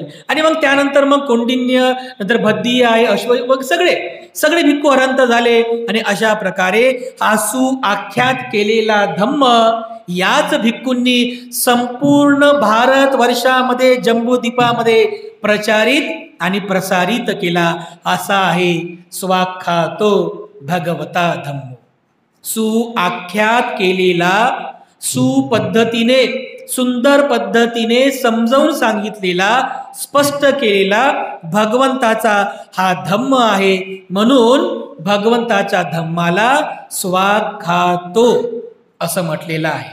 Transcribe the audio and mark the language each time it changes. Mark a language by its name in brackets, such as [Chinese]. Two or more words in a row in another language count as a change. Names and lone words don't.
[Marathi] आणि मग त्यानंतर मग कौंडिन्य, नंतर भद्दी आहे, अश्व, सगळे भिक्खू अरहंत झाले. आणि अशा प्रकारे हा सुआख्यात केलेला धम्म याच भिक्खूंनी संपूर्ण भारत वर्षामध्ये, जम्बूद्वीपामध्ये प्रचारित आणि प्रसारित केला. असा आहे [Pali] स्वाख्यातो भगवता धम्मो. [Marathi] सुआख्यात केलेला, सुपद्धतीने, सुंदर पद्धतीने समजावून सांगितलेला, स्पष्ट केलेला भगवंताचा हा धम्म आहे. म्हणून भगवंताच्या धम्माला स्वाख्यातो असं म्हटलेलं आहे.